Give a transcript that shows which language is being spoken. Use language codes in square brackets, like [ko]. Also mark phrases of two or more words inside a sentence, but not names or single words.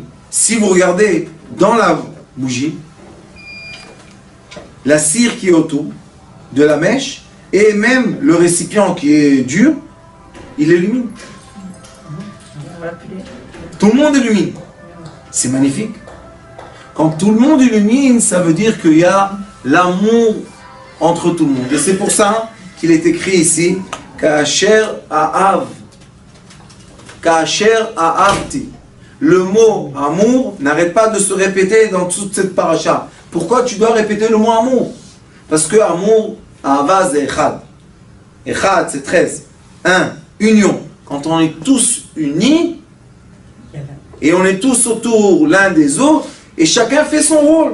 [fr] Si vous regardez dans la bougie, la cire qui est autour de la mèche et même le récipient qui est dur, il illumine. Tout le monde illumine. C'est magnifique. Quand tout le monde illumine, ça veut dire qu'il y a l'amour entre tout le monde. Et c'est pour ça qu'il est écrit ici [he] כאשר אהב. כאשר אהבתי. [fr] Le mot amour n'arrête pas de se répéter dans toute cette paracha. Pourquoi tu dois répéter le mot amour? Parce que amour, ahava c'est echad. Echad c'est 13. Un, union. Quand on est tous unis, et on est tous autour l'un des autres, et chacun fait son rôle.